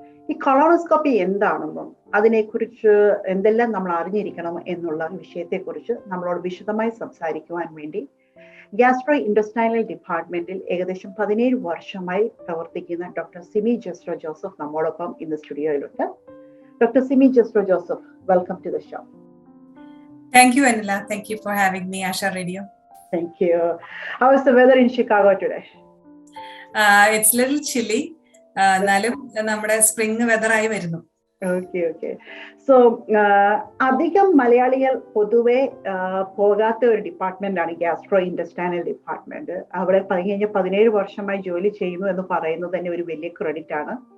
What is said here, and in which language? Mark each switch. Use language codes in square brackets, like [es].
[ml] ഈ കൊളോണോസ്കോപ്പി എന്താണെന്നും അതിനെക്കുറിച്ച് എന്തെല്ലാം നമ്മൾ അറിഞ്ഞിരിക്കണം എന്നുള്ള വിഷയത്തെക്കുറിച്ച് നമ്മളോട് വിശദമായി സംസാരിക്കുവാൻ വേണ്ടി ഗ്യാസ്ട്രോ ഇൻഡസ്റ്റൈനൽ ഡിപ്പാർട്ട്മെന്റിൽ ഏകദേശം 17 വർഷമായി പ്രവർത്തിക്കുന്ന ഡോക്ടർ സിമി ജെസ്റ്റോ ജോസഫ് നമ്മോടൊപ്പം ഇന്ന് സ്റ്റുഡിയോയിലുണ്ട്. Doctor Simi ജെസ്റ്റോ Joseph, [en] Welcome to the show. Thank you, Anila. Thank you for having me, Asha Radio. Thank you. How is the weather in Chicago today? It's a little chilly. [ml] എന്നാലും നമ്മുടെ spring weather ആയി വരുന്നു. Okay. So അധികം മലയാളികൾ പൊതുവെ പോകാത്ത ഒരു department ആണ് ഗ്യാസ്ട്രോ ഇൻഡസ്റ്റൈനൽ ഡിപ്പാർട്ട്മെന്റ്. അവിടെ 17 വർഷമായി ജോലി ചെയ്യുന്നു എന്ന് പറയുന്നത് തന്നെ ഒരു വലിയ ക്രെഡിറ്റ് ആണ്.